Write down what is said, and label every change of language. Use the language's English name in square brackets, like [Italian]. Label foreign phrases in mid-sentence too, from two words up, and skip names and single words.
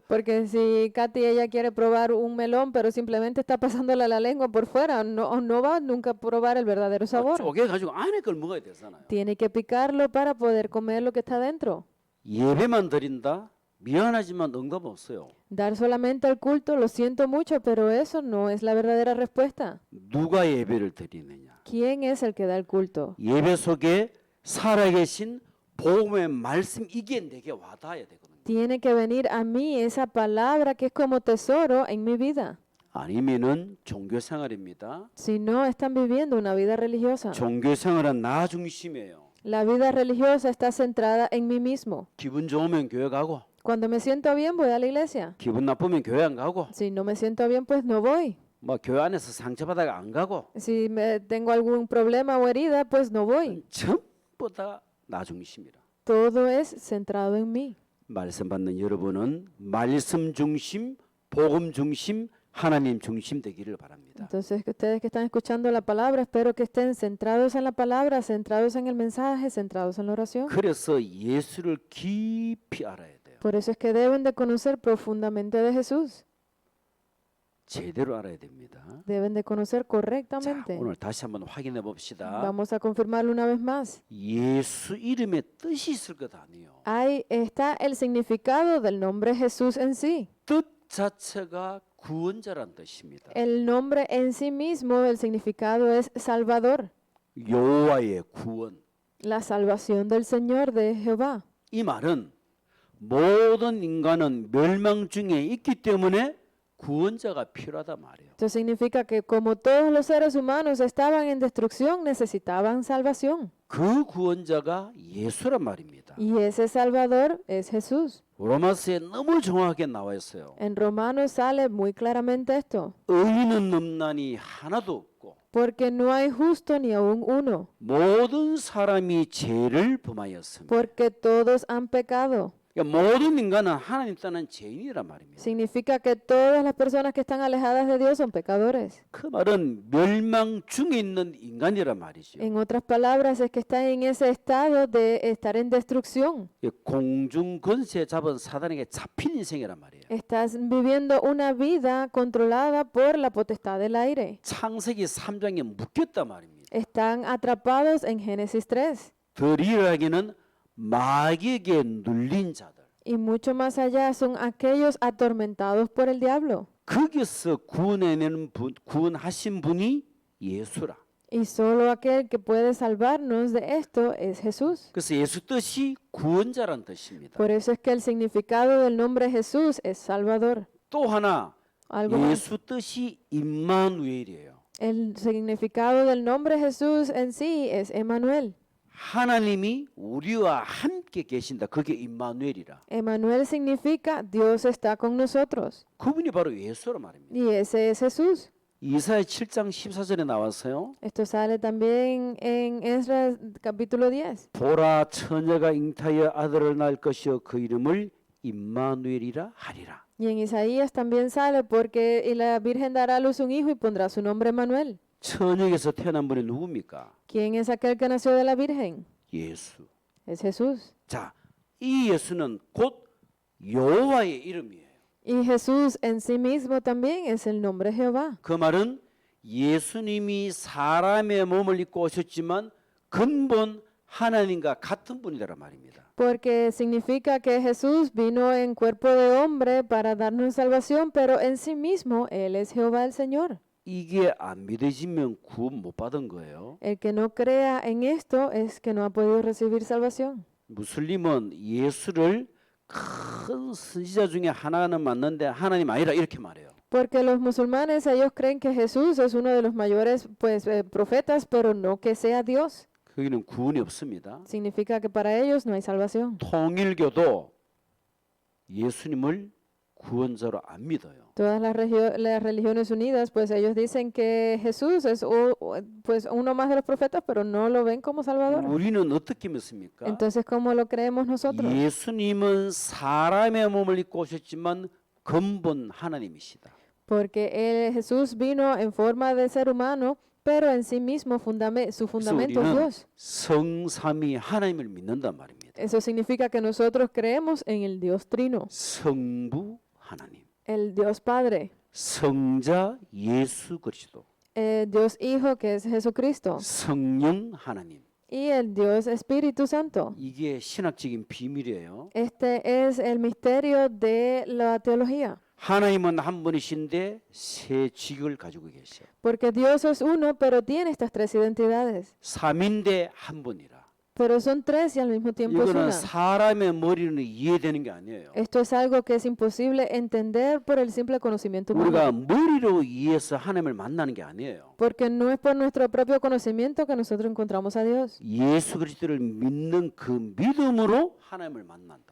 [Spanish] Porque si Katy ella quiere probar un melón, pero simplemente está pasándola la lengua por fuera, no va nunca a probar el verdadero sabor. [Korean] 쪼개가지고 안에 걸 먹어야 되잖아요. [Spanish] Tiene que picarlo para poder comer lo que está dentro. [Korean] 예배만 드린다? 미안하지만 응답 없어요. [Spanish] Dar solamente al culto, lo siento mucho, pero eso no es la verdadera respuesta. [Korean] 누가 예배를 드리느냐? [Spanish] ¿Quién es el que da el culto? [Korean] 예배 속에 살아계신 복음의 말씀 이게 내게 와닿아야 되거든요. [Spanish] Tiene que venir a mí esa palabra que es como tesoro en mi vida. [Korean] 아니면은 종교 생활입니다. [Spanish] Si no, están viviendo una vida religiosa. [Korean] 종교 생활은 나 중심이에요. [Spanish] La vida religiosa está centrada en mí mismo. [Korean] 기분 좋으면 교회 가고, [Spanish] Cuando me siento bien, voy a la iglesia. [Korean] 기분 나쁘면 교회 안 가고, [Spanish] Si no me siento bien, pues no voy. [Korean] 뭐 교회 안에서 상처받아가 안 가고, [Spanish] Si tengo algún problema o herida, pues no voy. [Korean] 전부 다 나 중심이라. [Spanish] Todo es centrado en mí. [Korean] 말씀 받는 여러분은 말씀 중심, 복음 중심, 하나님 중심 되기를 바랍니다. [Spanish] Entonces, que ustedes que están escuchando la palabra, espero que estén centrados en la palabra, centrados en el mensaje, centrados en la oración. [Korean] 그래서 예수를 깊이 알아야 돼요. [Spanish] Por eso es que deben de conocer profundamente de Jesús. [Korean] 제대로 알아야 됩니다. [Spanish] Deben de conocer [Korean] 자, [Spanish] correctamente. [Korean] 오늘 다시 한번 확인해 봅시다. [Spanish] Vamos a confirmarlo una vez más. [Korean] 예수 이름에 뜻이 있을 것 아니에요. [Spanish] Ahí está el significado del nombre Jesús en sí. [Korean] 뜻 자체가 구원자란 뜻입니다. [Spanish] El nombre en sí mismo, el significado es Salvador, [Korean] 여호와의 구원. [Spanish] la salvación del Señor de Jehová. [Korean] 이 말은 모든 인간은 멸망 중에 있기 때문에 구원자가 필요하다 말이에요. [Spanish] Esto significa que como todos los seres humanos estaban en destrucción, necesitaban salvación. [Korean] 그 구원자가 예수란 말입니다. [Spanish] Y ese Salvador es Jesús. [Korean] 로마서에 너무 정확하게 나와 있어요. [Spanish] En Romanos sale muy claramente esto. [Korean] 의인은 없나니 하나도 없고 [Spanish] Porque no hay justo ni aún uno. [Korean] 모든 사람이 죄를 범하였습니다. [Spanish] Porque todos han pecado. [Korean] 그러니까 모든 인간은 하나님 떠난 죄인이란 말입니다. [Spanish] Significa que todas las personas que están alejadas de Dios son pecadores. [Korean] 그 말은 멸망 중에 있는 인간이란 말이죠. [Spanish] En otras palabras, es que están en ese estado de estar en destrucción. [Korean] 공중 권세 잡은 사단에게 잡힌 인생이란 말이에요. [Spanish] Estás viviendo una vida controlada por la potestad del aire. [Korean] 창세기 3장에 묶였단 말입니다. [Spanish] Están atrapados en Génesis 3. [Korean] 더 리얼하게는 마귀에게 눌린 자들. [Spanish] Y mucho más allá son aquellos atormentados por el diablo. [Korean] 거기서 구원해내는 분, 구원하신 분이 예수라. [Spanish] Y solo aquel que puede salvarnos de esto es Jesús. [Korean] 그래서 예수 뜻이 구원자란 뜻입니다. [Spanish] Por eso es que el significado del nombre Jesús es Salvador. [Korean] 또 하나 [Spanish] Algo más. [Korean] 예수 뜻이 임마누엘이에요. [Spanish] El significado del nombre Jesús en sí es Emmanuel. [Korean] 하나님이 우리와 함께 계신다. 그게 임마누엘이라. [Spanish] Emmanuel significa Dios está con nosotros. [Korean] 그분이 바로 예수란 말입니다. [Spanish] Y ese es Jesús. [Korean] 이사야 7장 14절에 나왔어요. [Spanish] Esto sale también en Esdras capítulo 10. [Korean] 보라 처녀가 잉타하여 아들을 낳을 것이요 그 이름을 임마누엘이라 하리라. [Spanish] Y en Isaías también sale porque y la Virgen dará a luz un hijo y pondrá su nombre Emmanuel. [Korean] 처녀에게서 태어난 분이 누굽니까? [Spanish] ¿Quién es aquel que nació de la Virgen? [Korean] 예수. [Spanish] Es Jesús. [Korean] 자, 이 예수는 곧 여호와의 이름이에요. [Spanish] Y Jesús en sí mismo también es el nombre Jehová. [Korean] 그 말은 예수님이 사람의 몸을 입고 오셨지만 근본 하나님과 같은 분이란 말입니다. [Spanish] Porque significa que Jesús vino en cuerpo de hombre para darnos salvación, pero en sí mismo Él es Jehová el Señor. [Korean] 이게 안 믿어지면 구원 못 받은 거예요. [Spanish] El que no crea en esto es que no ha podido recibir salvación. [Korean] 무슬림은 예수를 큰 선지자 중에 하나는 맞는데 하나님 아니라 이렇게 말해요. [Spanish] Porque los musulmanes, ellos creen que Jesús es uno de los mayores profetas, pero no que sea Dios. [Korean] 거기는 구원이 없습니다. [Spanish] Significa que para ellos no hay salvación. [Korean] 통일교도 예수님을 구원자로 안 믿어요. [Spanish] Todas las religiones unidas, pues ellos dicen que Jesús es pues uno más de los profetas, pero no lo ven como Salvador. [Korean] 우리는 어떻게 믿습니까? [Spanish] Entonces, ¿cómo lo creemos nosotros? [Korean] 예수님은 사람의 몸을 입고 오셨지만 근본 하나님이시다. [Spanish] Porque Jesús vino en forma de ser humano, pero en sí mismo su [Korean] 그래서 [Spanish] fundamento es [Korean] 우리는 [Spanish] Dios. [Korean] 성삼위 하나님을 믿는단 말입니다. [Spanish] Eso significa que nosotros creemos en el Dios Trino, [Korean] 성부 하나님, [Spanish] el Dios Padre, [Korean] 성자 예수 그리스도, [Spanish] el Dios Hijo que es Jesucristo [Korean] 성령 하나님. [Spanish] y el Dios Espíritu Santo. [Korean] 이게 신학적인 비밀이에요. [Spanish] Este es el misterio de la teología, [Korean] 하나님은 한 분이신데 세 직을 가지고 계셔. [Spanish] porque Dios es uno, pero tiene estas tres identidades, [Korean] 삼인데 한 분이라. [Spanish] pero son tres y al mismo tiempo es [Korean] 이거는 [Spanish] una. [Korean] 사람의 머리는 이해되는 게 아니에요. [Spanish] Esto es algo que es imposible entender por el simple conocimiento humano. [Korean] 우리가 머리로 이해해서 하나님을 만나는 게 아니에요. [Spanish] Porque no es por nuestro propio conocimiento que nosotros encontramos a Dios, [Korean] 예수 그리스도를 믿는 그 믿음으로 하나님을 만난다.